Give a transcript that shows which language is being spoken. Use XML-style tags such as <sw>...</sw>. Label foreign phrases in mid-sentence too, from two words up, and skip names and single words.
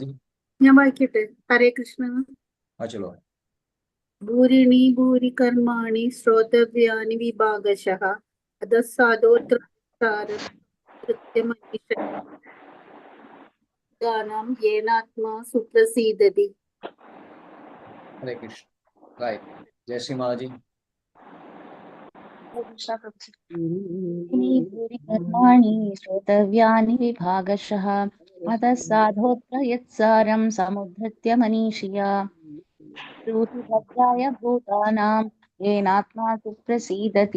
<ml>ഞാൻ വായിക്കട്ടെ.</ml> <sa>ഹരേ കൃഷ്ണ.</sa> <ml>ചലോ.</ml> <sa>ഭൂരിണി ഭൂരി കർമാണി ശ്രോതവ്യാനി വിഭാഗശഃ അധഃ സാധോത്രസാരം മനീഷയാം യേനാത്മാ സുപ്രസീദതി. Hare Krishna. Right.</sa> <hi>Jai Shri Maji.</hi> <sa>कर्माणि श्रोतव्यानि विभागशः अतः साधोत्र यत्सारं समुद्धृत्य मनीषिया ब्रूहि भद्राय भूतानां येनात्मा सुप्रसीदति।</sa>